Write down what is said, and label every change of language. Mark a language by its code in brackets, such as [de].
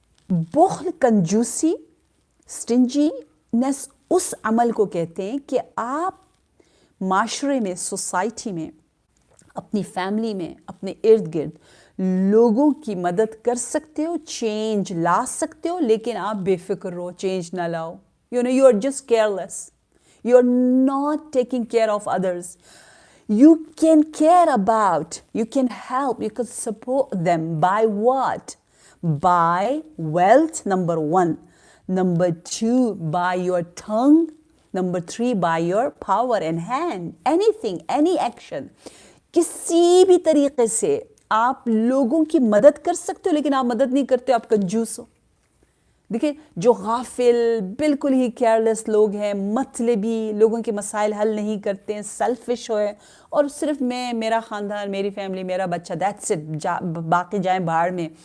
[hi] बुख्ल, कंजूसी, स्टिंजीनेस उस अमल को कहते हैं कि आप माशरे में, सोसाइटी में, अपनी फैमिली में, अपने इर्द गिर्द लोगों की मदद कर सकते हो, चेंज ला सकते हो, लेकिन आप बेफिक्र रहो, चेंज ना लाओ। [en] You know, you are just careless. You are not taking care of others. You can care about, you can help, you can support them by what? By wealth, number 1. Number 2, by your tongue. Number 3, by your power and hand. Anything, any action. [hi] किसी भी तरीके से आप लोगों की मदद कर सकते हो, लेकिन आप मदद नहीं करते, आप कंजूस हो. देखिए, जो गाफिल, बिल्कुल ही केयरलेस लोग हैं, मतलबी, लोगों के मसाइल हल नहीं करते हैं, सेल्फिश हो है, और सिर्फ मैं, मेरा ख़ानदान, मेरी फैमिली, मेरा बच्चा, [en] that's it, [hi] बाकी जाएं भाड़ में.